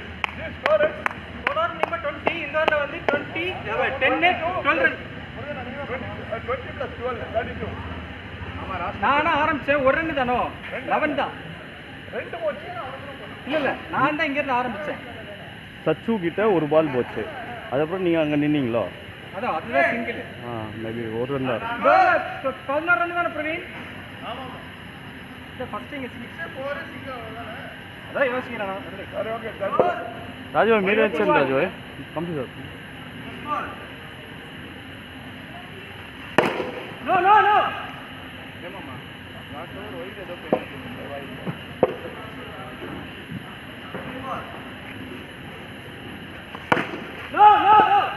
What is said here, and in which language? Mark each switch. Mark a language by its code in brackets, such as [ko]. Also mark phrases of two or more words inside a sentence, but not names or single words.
[ta] நம்பர் 20 இந்த ஓவர்ல வந்து 20 10 12 ரன் நானா ஆரம்பிச்சேன் ஒரு ரன் தானோ 11 தான் இல்ல நான் தான் இங்க இருந்து ஆரம்பிச்சேன் சச்சு கிட்ட ஒரு பால் போச்சு அதுக்கப்புறம் நீங்கள் அங்கே நின்னீங்களோ அதான் அதுதான் சிங்கிள் மேபி ஒரு ரன் தான் 11 ரன் தானே பிரவீன் ஃபர்ஸ்ட் இங்க அதான் யோசிக்கிறேன் [te] రాజు మీరు వచ్చాను రాజు కంప్లీట్ [en] no no no No, no, no!